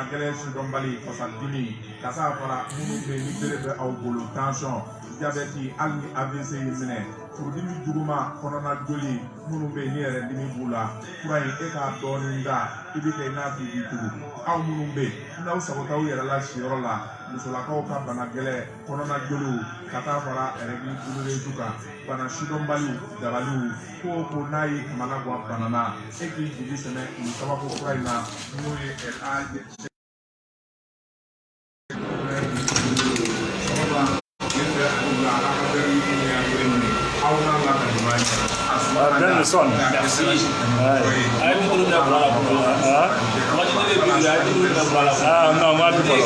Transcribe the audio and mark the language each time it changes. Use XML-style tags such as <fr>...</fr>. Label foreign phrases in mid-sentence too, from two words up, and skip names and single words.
<bm>gɛlɛn sidɔnbali fasadimi ka taa fara minnu bɛ ni bere bɛ aw bolo</bm> <fr>tension diabète</fr> <bm>hali ni AVC y'i minɛ furudimi juguman kɔnɔna joli minnu bɛ yen ni yɛrɛ dimi b'u la fura in e k'a dɔɔnin da i bɛ kɛ i n'a fɔ i b'i tugu aw minnu bɛ yen n'aw sago t'aw yɛrɛ la siyɔrɔ la musolakaw ka bana gɛlɛn kɔnɔna joliw ka taa fara</bm> <fr>règle douloureuse</fr> <bm>kan bana sidɔnbaliw dabaliw ko o ko n'a y'i kamana gan bana na e k'i jigi sɛmɛ nin kabako fura in na n'o ye</bm> <fr>Bien le son. Merci. Ah non, moi du follow.</fr>